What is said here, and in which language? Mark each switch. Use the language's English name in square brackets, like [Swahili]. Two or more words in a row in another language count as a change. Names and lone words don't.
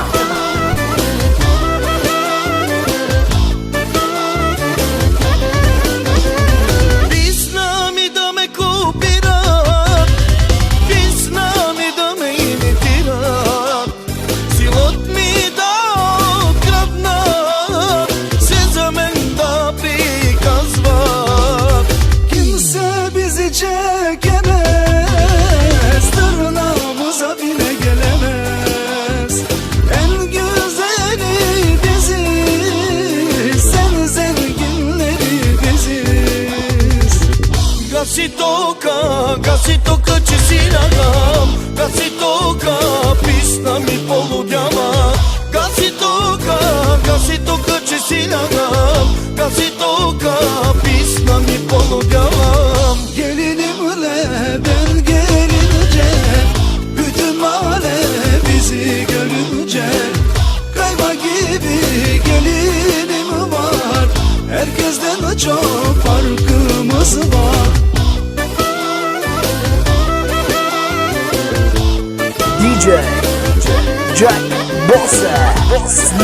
[Bulgarian] Писна ми да ме копират, писна ми да ме имитират, силът ми да откраднат, се за мен да приказват. [Turkish] Kimse bizi çekemez, tırnağımıza bile gelemez. En güzeli biziz, sen zenginleri biziz. [Bulgarian] Гаси тока, че си лягам. Гаси тока, писна ми полудява. Гаси тока, че си лягам. Гаси тока, писна ми полудявам. [Turkish] Gelinimle ben gelince, bütün mahalle bizi görünce, kayma gibi gelinim var, herkesten çok farkımız var. [Bulgarian] DJ Жак Боса, Слуен.